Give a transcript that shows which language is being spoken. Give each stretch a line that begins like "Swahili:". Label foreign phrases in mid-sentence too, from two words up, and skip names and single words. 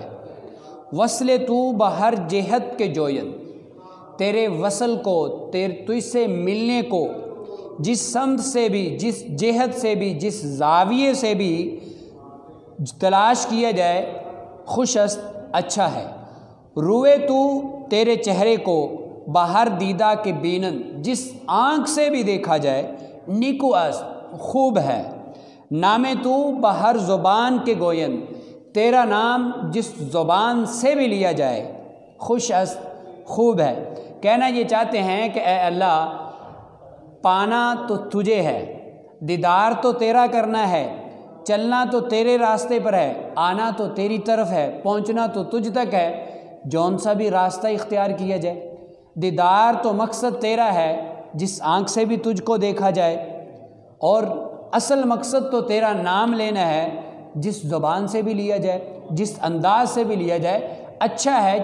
Persian: وصل تو بہر جہت کے جوین،
Urdu: تیرے وصل کو تجھ سے ملنے کو جس سمت سے بھی، جس جہت سے بھی، جس زاویے سے بھی تلاش کیا جائے
Persian: خوش است
Urdu: اچھا ہے۔
Persian: روئے تو
Urdu: تیرے چہرے کو
Persian: بہر دیدہ کے بینن،
Urdu: جس آنکھ سے بھی دیکھا جائے
Persian: نیکو است
Urdu: خوب ہے۔
Persian: نام تو بہر زبان کے گوین،
Urdu: تیرا نام جس زبان سے بھی لیا جائے
Persian: خوش است
Urdu: خوب ہے۔ کہنا یہ چاہتے ہیں کہ اے اللہ، پانا تو تجھے ہے، دیدار تو تیرا کرنا ہے، چلنا تو تیرے راستے پر ہے، آنا تو تیری طرف ہے، پہنچنا تو تجھ تک ہے۔ جون سا بھی راستہ اختیار کیا جائے، دیدار تو مقصد تیرا ہے جس آنکھ سے بھی تجھ کو دیکھا جائے، اور اصل مقصد تو تیرا نام لینا ہے جس زبان سے بھی لیا جائے، جس انداز سے بھی لیا جائے اچھا ہے۔